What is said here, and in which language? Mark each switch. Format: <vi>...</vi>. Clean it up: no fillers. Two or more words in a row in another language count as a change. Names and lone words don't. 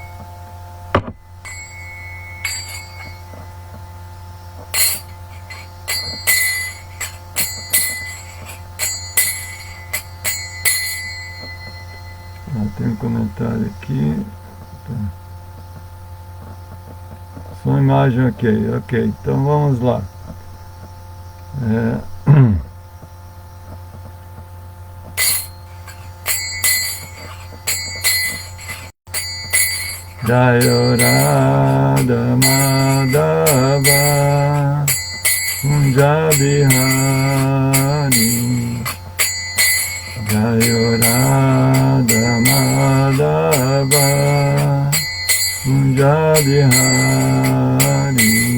<pt>Tem um comentário aqui. Som, imagem, ok, ok. Então vamos lá.</pt> <sa>जय राधा माधव कुञ्ज बिहारी, जय राधा माधव कुञ्ज बिहारी.</sa>